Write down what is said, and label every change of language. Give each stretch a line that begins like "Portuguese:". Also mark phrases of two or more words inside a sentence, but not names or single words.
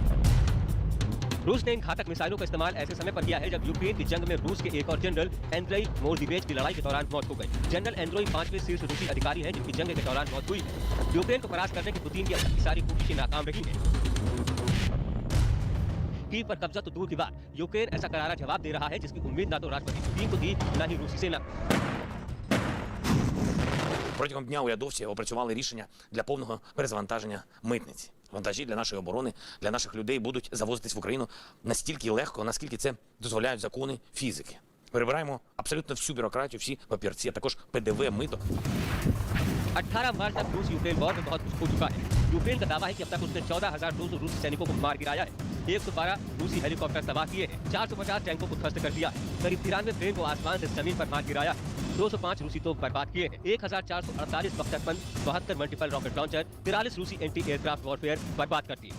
Hindi: रूस ने इन घातक मिसाइलों का इस्तेमाल ऐसे समय पर किया है जब यूक्रेन की जंग में रूस के एक और जनरल एंड्रेई मोरदिवेज की लड़ाई के दौरान मौत हो गई। जनरल एंड्रेई 5वें शीर्ष रूसी अधिकारी हैं जिनकी जंग के दौरान मौत हुई है। यूक्रेन को परास्त करने की पुतिन की अब तक की सारी कोशिशें नाकाम रही हैं। कीव पर कब्जा तो दूर की बात, यूक्रेन ऐसा करारा जवाब दे रहा है जिसकी उम्मीद ना तो राष्ट्रपति पुतिन को थी, ना ही रूसी सेना।
Ukrainian: Протягом дня урядовці опрацювали рішення для повного перезавантаження митниці. Вантажі для нашої оборони, для наших людей будуть завозитись в Україну настільки легко, наскільки це дозволяють закони фізики. Перебираємо абсолютно всю бюрократію, всі папірці, а також ПДВ, мито.
Hindi: 18 मार्च तक रूस यूक्रेन वॉर में बहुत कुछ हो चुका है। यूक्रेन का दावा है कि अब तक उसने 14,200 रूसी सैनिकों को मार गिराया है, 112 रूसी हेलीकॉप्टर तबाह किए हैं, 450 टैंकों को ध्वस्त कर दिया है, करीब 93 प्लेन को आसमान से जमीन पर मार गिराया है, 205 रूसी तोप बर्बाद किए हैं, 1448 बख्तरबंद, 72
English: multiple rocket launcher,
Hindi: 43 रूसी
English: anti aircraft warfare
Hindi: बर्बाद कर दिए।